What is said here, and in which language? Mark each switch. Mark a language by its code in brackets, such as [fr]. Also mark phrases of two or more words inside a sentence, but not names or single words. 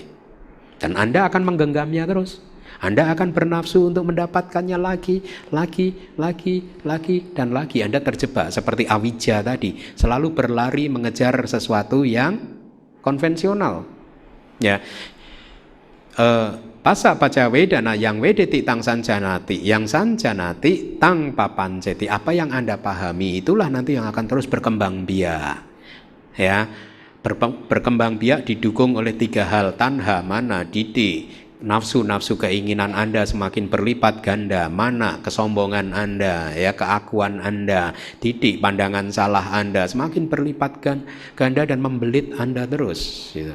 [id] Dan Anda akan menggenggamnya terus. Anda akan bernafsu untuk mendapatkannya lagi, dan lagi. Anda terjebak seperti awija tadi, selalu berlari mengejar sesuatu yang konvensional. [pi] Ya. Passa paca wedana, yang wedeti tang sanjanati, yang sanjanati tang papanceti. [id] Apa yang Anda pahami itulah nanti yang akan terus berkembang biak, ya. Berkembang biak didukung oleh tiga hal, [pi] tanha, mana, didi. [id] Nafsu keinginan Anda semakin berlipat ganda, mana kesombongan Anda, ya, keakuan Anda, didi pandangan salah Anda semakin berlipat ganda dan membelit Anda terus, gitu.